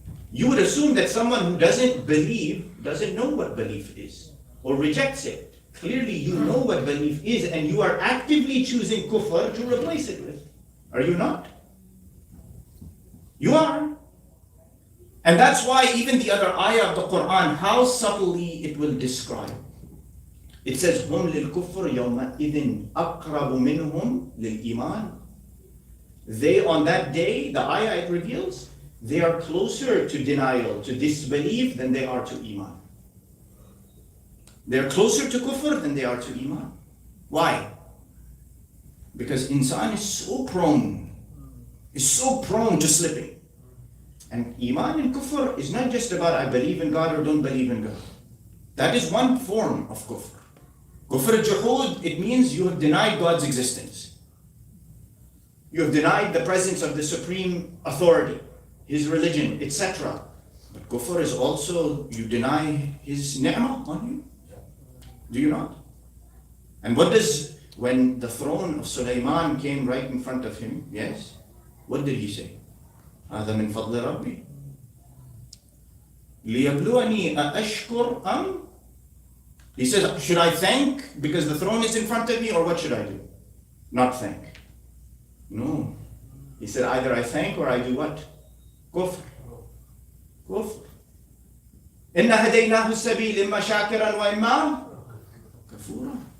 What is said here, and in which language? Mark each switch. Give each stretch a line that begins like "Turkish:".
English: You would assume that someone who doesn't believe doesn't know what belief is or rejects it. Clearly you know what belief is and you are actively choosing Kufr to replace it with. Are you not? You are. And that's why even the other ayah of the Quran, how subtly it will describe. It says,
Arabic: هُمْ لِلْكُفْرِ يَوْمَئِذٍ أَقْرَبُ مِنْهُمْ لِلْإِيمَانِ.
English: They on that day, the ayah it reveals, they are closer to denial, to disbelief than they are to Iman. They are closer to kufr than they are to Iman. Why? Because insan is so prone to slipping. And Iman and kufr is not just about I believe in God or don't believe in God. That is one form of kufr. Kufr al-juhud, it means you have denied God's existence. You have denied the presence of the supreme authority, His religion, etc. But kufr is also, you deny His ni'mah on you. Do you not? And what does, when the throne of Sulaiman came right in front of him, yes, what did he say?
Arabic: هذا من فضل ربي ليبلوني أأشكر أم.
English: He says, should I thank because the throne is in front of me, or what should I do? Not thank. No. He said, either I thank or I do what?
Arabic: Kufr. Kufr. إِنَّ هَدَيْنَاهُ السَّبِيلِ إِمَّا شَاكِرًا وَإِمَّا كَفُورًا.